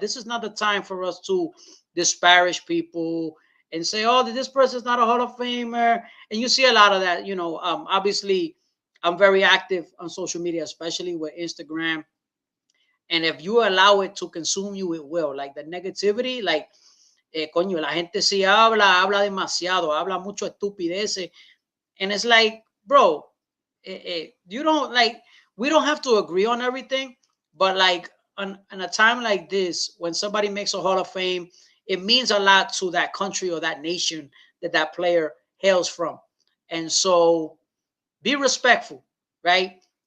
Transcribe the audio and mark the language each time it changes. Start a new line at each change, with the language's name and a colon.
English: This is not the time for us to disparage people and say, oh, this person's not a Hall of Famer. And you see a lot of that, obviously I'm very active on social media, especially with Instagram. And if you allow it to consume you, it will. Like the negativity, like,
Spanish: coño, la gente sí habla demasiado, habla mucho estupideces.
English: And it's like, bro, you don't like, we don't have to agree on everything, but like on a time like this, when somebody makes a Hall of Fame, it means a lot to that country or that nation that player hails from. And so be respectful, right?